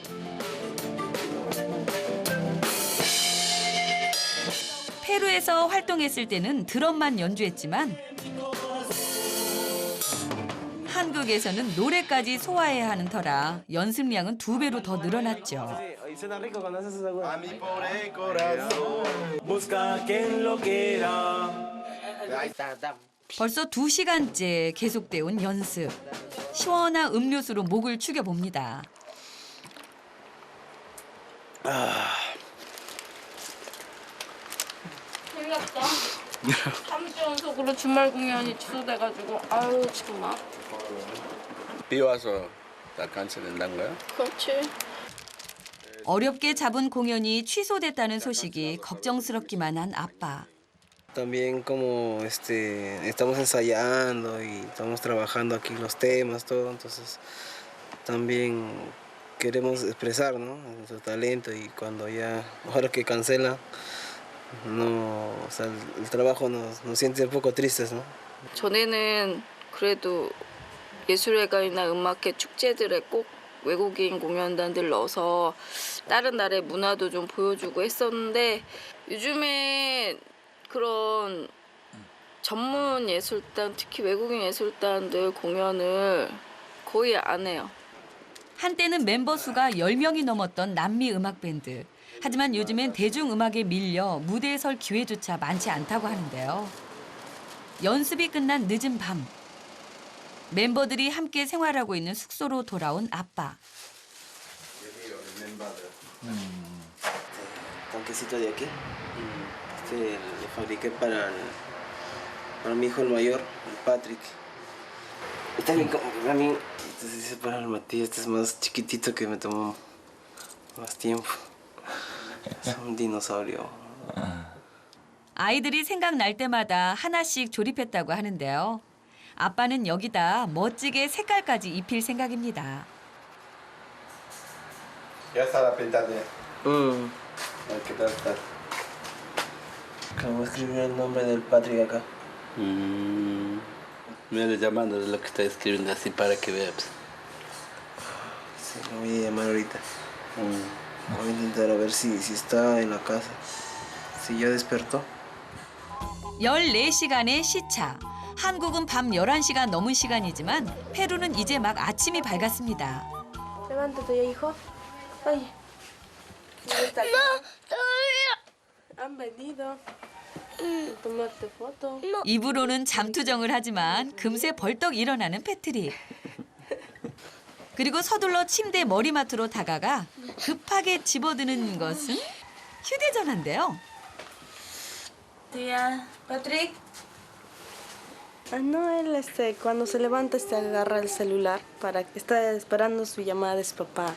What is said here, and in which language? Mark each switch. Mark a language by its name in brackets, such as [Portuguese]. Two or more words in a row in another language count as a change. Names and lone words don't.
[Korean] 페루에서 활동했을 때는 드럼만 연주했지만 한국에서는 노래까지 소화해야 하는 터라 연습량은 2배로 더 늘어났죠. [Spanish] A mi pobre corazón, busca quien lo quiera. [Korean] 벌써 2시간째 계속돼 온 연습. 시원한 음료수로 목을 축여봅니다. 큰일 났다. 3주 연속으로 주말 공연이 취소돼가지고 아유 정말. 비 와서 다 캔슬된다는 거야? 그렇지. 어렵게 잡은 공연이 취소됐다는 소식이 걱정스럽기만 한 아빠. [Spanish] También como estamos ensayando y estamos trabajando aquí los temas, todo, entonces también queremos expresar, ¿no? Nuestro talento y cuando ya, ahora que cancela, no, o sea, el trabajo nos siente un poco tristes, ¿no? [Korean] 전에는 그래도 예술회관이나 음악회 축제들에 꼭 외국인 공연단들 넣어서 다른 나라의 문화도 좀 보여주고 했었는데 요즘에 그런 전문 예술단, 특히 외국인 예술단들 공연을 거의 안 해요. 한때는 멤버 수가 10명이 넘었던 남미 음악 밴드. 하지만 요즘엔 대중음악에 밀려 무대에 설 기회조차 많지 않다고 하는데요. 연습이 끝난 늦은 밤. 멤버들이 함께 생활하고 있는 숙소로 돌아온 아빠. [Spanish] Tanquecito de aquí. Lo fabriqué para mi hijo el mayor, el Patrick. Y también como que también, este se dice para el Matías, este es más chiquitito que me tomó más tiempo. Es un dinosaurio. [Korean] 아이들이 생각날 때마다 하나씩 조립했다고 하는데요. 아빠는 여기다 멋지게 색깔까지 입힐 생각입니다. [Spanish] Ya está la pintada. ¿Qué tal está? Acabo de escribir el nombre del Patrick acá. Mira, llamando de lo que está escribiendo así para que veas. Sí, lo voy a llamar ahorita. Voy a intentar a ver si está en la casa. Si ya despertó. [Korean] 14시간의 시차. 한국은 밤 11시가 넘은 시간이지만 페루는 이제 막 아침이 밝았습니다. [Spanish] Levántate ya, hijo. Ay. ¿Dónde está? No, todavía. Han venido. Tomarte foto. [Korean] 입으로는 잠투정을 하지만 금세 벌떡 일어나는 패트릭. 그리고 서둘러 침대 머리맡으로 다가가 급하게 집어드는 것은 휴대전화인데요. [Spanish] Tía. Patrick. Ah, no, él cuando se levanta agarra el celular para que está esperando su llamada de su papá.